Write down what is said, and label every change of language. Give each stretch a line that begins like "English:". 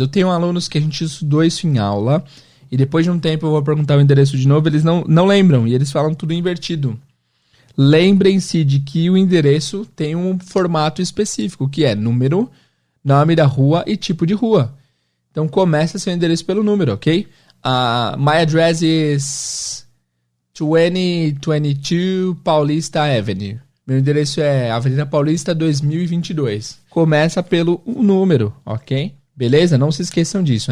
Portuguese: Eu tenho alunos que a gente estudou isso em aula e depois de um tempo eu vou perguntar o endereço de novo, eles não lembram e eles falam tudo invertido. Lembrem-se de que o endereço tem um formato específico, que é número, nome da rua e tipo de rua. Então começa seu endereço pelo número, ok?
English: My address is 2022 Paulista Avenue.
Portuguese: Meu endereço é Avenida Paulista 2022. Começa pelo número, ok? Beleza? Não se esqueçam disso.